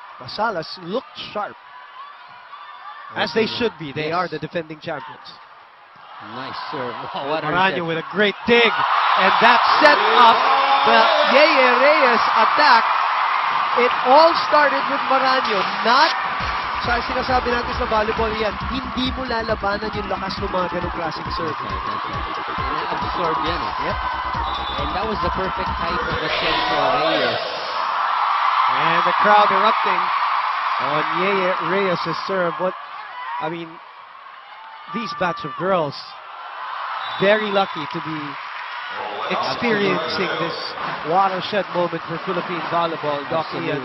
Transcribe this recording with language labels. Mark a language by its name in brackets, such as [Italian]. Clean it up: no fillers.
[English] LaSalle has looked sharp. As they should be. They are the defending champions. Nice serve. Wow, what a Maranyo with a great dig. And that set up the Yeye Reyes attack. It all started with Maranyo. [Filipino] Not, sa sinasabi natin sa volleyball yan, hindi mo lalabanan yung lakas ng mga ganong klaseng serve. Na-absorb yan. Yep. [English] And that was the perfect height of the set for Reyes. And the crowd erupting on Yeye Reyes' serve. I mean, these batch of girls, very lucky to be experiencing this watershed moment for Philippine volleyball, Doc Ian.